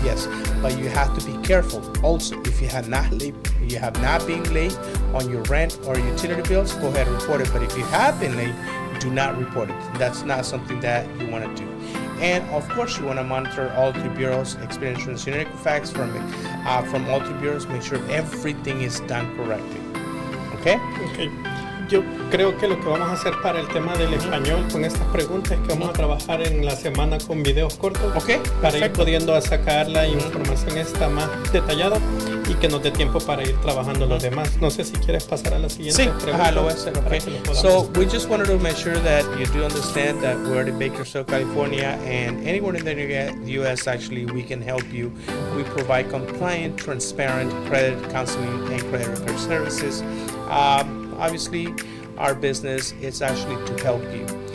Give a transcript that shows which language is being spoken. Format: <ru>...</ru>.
<en>Yes, but you have to be careful. Also, if you have not been late on your rent or utility bills, go ahead and report it. But if you have been late, do not report it. That's not something that you want to do. And of course, you want to monitor all three bureaus, Experian, TransUnion, Equifax from all three bureaus. Make sure everything is done correctly. Okay? Okay.</en> <es>Yo creo que lo que vamos a hacer para el tema del español con estas preguntas es que vamos a trabajar en la semana con videos cortos, para ir pudiendo sacar la información esta más detallada y que nos dé tiempo para ir trabajando los demás. No sé si quieres pasar a la siguiente pregunta. Lo voy a hacer, okay.</es> <en>So we just wanted to make sure that you do understand that we're in Bakersfield, California, and anywhere in the U.S. actually we can help you. We provide compliant, transparent credit counseling and credit repair services. Obviously, our business is actually to help you.</en>